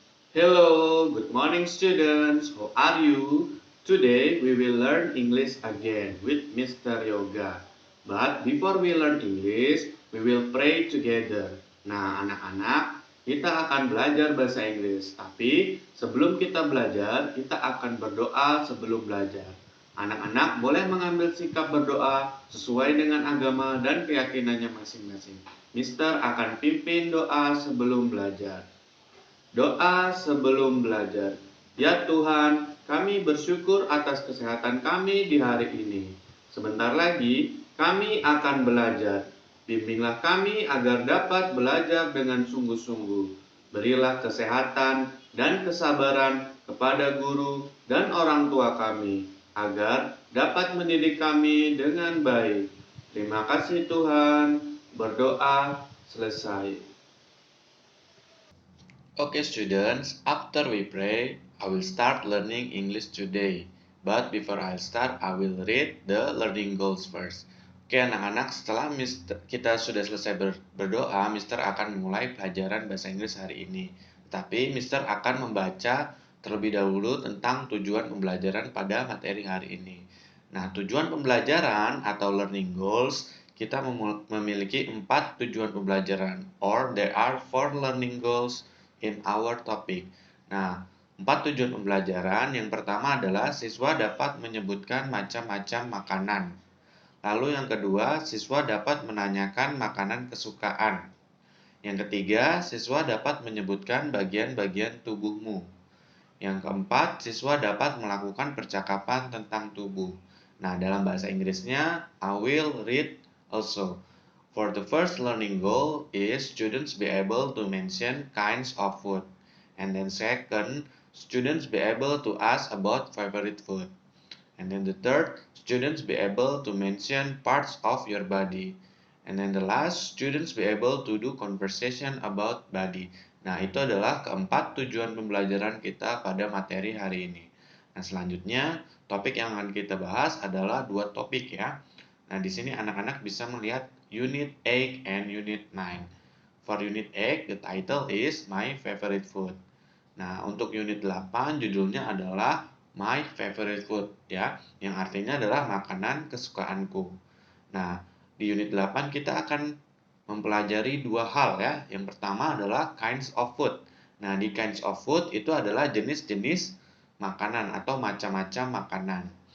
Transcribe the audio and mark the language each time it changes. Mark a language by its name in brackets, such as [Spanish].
[English] Hello, good morning students. How are you? Today we will learn English again with Mr. Yoga. But before we learn English, we will pray together. [Indonesian] Nah, anak-anak, kita akan belajar bahasa Inggris. Tapi sebelum kita belajar, kita akan berdoa sebelum belajar. Anak-anak boleh mengambil sikap berdoa sesuai dengan agama dan keyakinannya masing-masing. Mister akan pimpin doa sebelum belajar. Doa sebelum belajar. Ya Tuhan, kami bersyukur atas kesehatan kami di hari ini. Sebentar lagi kami akan belajar. Bimbinglah kami agar dapat belajar dengan sungguh-sungguh. Berilah kesehatan dan kesabaran kepada guru dan orang tua kami, agar dapat mendidik kami dengan baik. Terima kasih Tuhan. Berdoa selesai. [English] Okay students, after we pray, I will start learning English today. But before I start, I will read the learning goals first. [Indonesian] Oke anak-anak, setelah kita sudah selesai berdoa, Mister akan memulai pelajaran bahasa Inggris hari ini. Tapi Mister akan membaca terlebih dahulu tentang tujuan pembelajaran pada materi hari ini. Nah, tujuan pembelajaran atau learning goals, kita memiliki 4 tujuan pembelajaran, [English] or there are 4 learning goals in our topic. [Indonesian] Nah, 4 tujuan pembelajaran. Yang pertama adalah siswa dapat menyebutkan macam-macam makanan. Lalu yang kedua, siswa dapat menanyakan makanan kesukaan. Yang ketiga, siswa dapat menyebutkan bagian-bagian tubuhmu. Yang keempat, siswa dapat melakukan percakapan tentang tubuh. Nah, dalam bahasa Inggrisnya, [English] I will read also. For the first learning goal is students be able to mention kinds of food. And then second, students be able to ask about favorite food. And then the third, students be able to mention parts of your body. And then the last, students be able to do conversation about body. [Indonesian] Nah, itu adalah keempat tujuan pembelajaran kita pada materi hari ini. Nah, selanjutnya topik yang akan kita bahas adalah dua topik ya. Nah, di sini anak-anak bisa melihat Unit 8 and Unit 9. [English] For Unit 8, the title is My Favorite Food. [Indonesian] Nah, untuk Unit 8 judulnya adalah My Favorite Food ya, yang artinya adalah makanan kesukaanku. Nah, di Unit 8 kita akan mempelajari dua hal ya. Yang pertama adalah kinds of food. Nah, di kinds of food itu adalah jenis-jenis makanan atau macam-macam makanan.